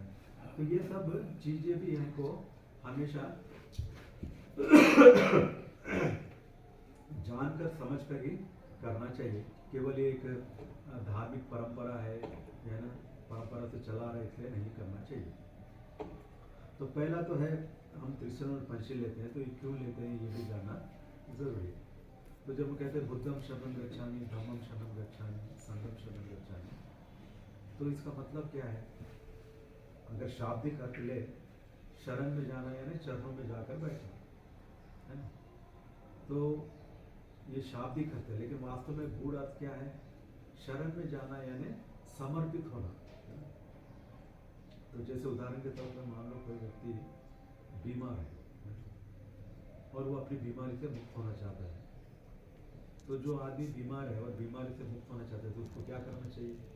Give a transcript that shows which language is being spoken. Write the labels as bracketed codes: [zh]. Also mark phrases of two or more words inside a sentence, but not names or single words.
[hi] तो ये सब चीजें भी हमको हमेशा जानकर समझकर ही करना चाहिए। केवल एक धार्मिक परंपरा है ना, परंपरा से चला रहे इसलिए नहीं करना चाहिए। तो पहला तो है हम त्रिशरण और पंचशील लेते हैं, तो ये क्यों लेते हैं ये भी जानना जरूरी है। तो जब हम कहते हैं [pi] बुद्धम शरणं गच्छामि, धम्मम शरणं गच्छामि, संघम शरणं गच्छामि, [hi] तो इसका मतलब क्या है? अगर शाब्दिक अर्थ ले, शरण में जाना यानी चरणों में जाकर बैठना, है ना? तो ये शाब्दिक अर्थ है, लेकिन वास्तव में गूढ़ अर्थ क्या है? शरण में जाना यानी समर्पित होना। तो जैसे उदाहरण के तौर पर मान लो कोई व्यक्ति बीमार है और वो अपनी बीमारी से मुक्त होना चाहता है, तो जो आदमी बीमार है और बीमारी से मुक्त होना चाहता है तो उसको क्या करना चाहिए?